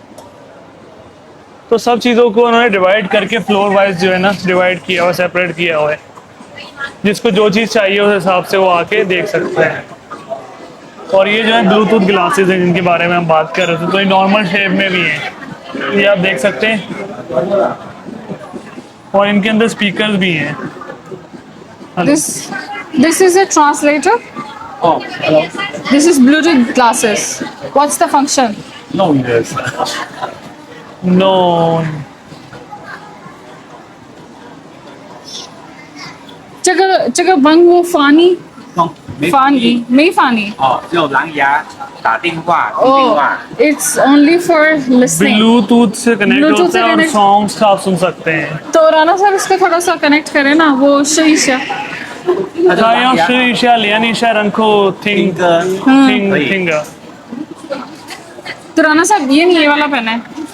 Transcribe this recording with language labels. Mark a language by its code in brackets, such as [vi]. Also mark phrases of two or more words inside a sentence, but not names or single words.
[hi] तो सब चीज़ों को उन्होंने डिवाइड करके [en] floor wise [hi] जो है ना डिवाइड किया हुआ, सेपरेट किया हुआ है। जिसको जो चीज़ चाहिए उस हिसाब से वो आके देख सकते हैं। और ये जो है [en] Bluetooth glasses [hi] हैं जिनके बारे में हम बात कर रहे थे, तो ये [en] normal shape [hi] में भी हैं, ये आप देख सकते हैं। और इनके अंदर स्पीकर्स भी हैं। [en] This is a translator. Oh, hello. This is Bluetooth glasses. What's the function? No, yes. नो [zh] 这个文物翻译没翻译没翻译。哦，只有蓝牙打电话、听电 [en] Oh, [zh] 话。 [en] it's only for listening. [hi] ब्लूटूथ से कनेक्ट Bluetooth होता से है और connect- सॉन्ग्स आप सुन सकते हैं। तो राना साहब इसको थोड़ा सा कनेक्ट करें ना, वो सही से। [zh] 它就他要蓝牙试一下连一下，然后听听歌。可以听歌。 [hi] तो राना साहब ये नहीं, ये वाला पहना है।